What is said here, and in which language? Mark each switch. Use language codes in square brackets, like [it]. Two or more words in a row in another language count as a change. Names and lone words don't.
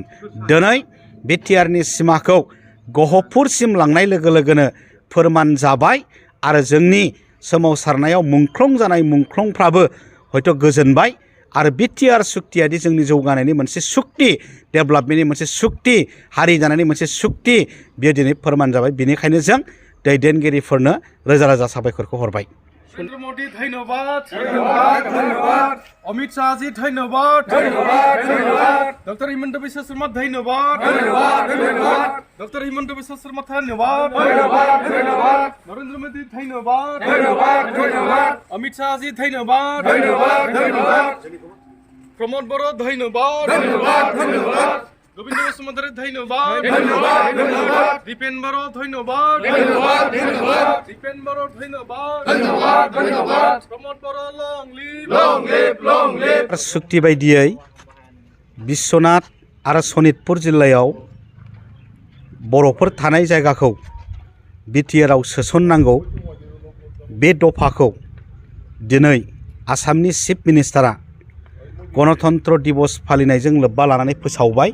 [brx] दिनै बिटिआरनि सिमाखौ गहपुरसिम लांनाय लोगो लोगोनो फोरमान जाबाय आरो जोंनि सोमावसारनायाव मुंख्लं जानाय मुंख्लंफ्राबो हयथ' गोजोनबाय आरो बिटिआर सुक्तियादि जोंनि जौगानायनि मोनसे सुक्ति, डेभेलपमेन्टनि मोनसे सुक्ति, हारि जानायनि मोनसे सुक्ति, बेयो दिनै फोरमान जाबाय। बेनिखायनो जों दैदेनगिरिफोरनो रोजा रोजा साबायखरखौ हरबाय। नरेंद्र मोदी धन्यवाद, धन्यवाद, धन्यवाद। अमित शाह जी धन्यवाद, धन्यवाद, धन्यवाद। डॉक्टर हिमंत बिश्व शर्मा धन्यवाद, धन्यवाद, धन्यवाद। डॉक्टर हिमंत बिश्व शर्मा धन्यवाद, धन्यवाद, धन्यवाद। नरेंद्र मोदी धन्यवाद, धन्यवाद, धन्यवाद। अमित शाह जी धन्यवाद, धन्यवाद, धन्यवाद। प्रमोद बरो धन्यवाद, धन्यवाद, धन्यवाद। गोविंद बसुमतारी धन्यवाद, धन्यवाद, धन्यवाद। दीपेन बरो धन्यवाद, धन्यवाद, धन्यवाद। दीपेन बरो धन्यवाद, धन्यवाद, धन्यवाद। प्रमोद बरो [en] long live, long live, long live. [brx] सुक्ति बायदियै बिश्वनाथ आरो सनितपुर जिल्लायाव बर'फोर थानाय जायगाखौ बिटिआरआव सोसननांगौ, बे दफाखौ दिनै आसामनि चिफ मिनिस्टारा गणतन्त्र दिवस फालिनायजों लोब्बा लानानै फोसावबाय।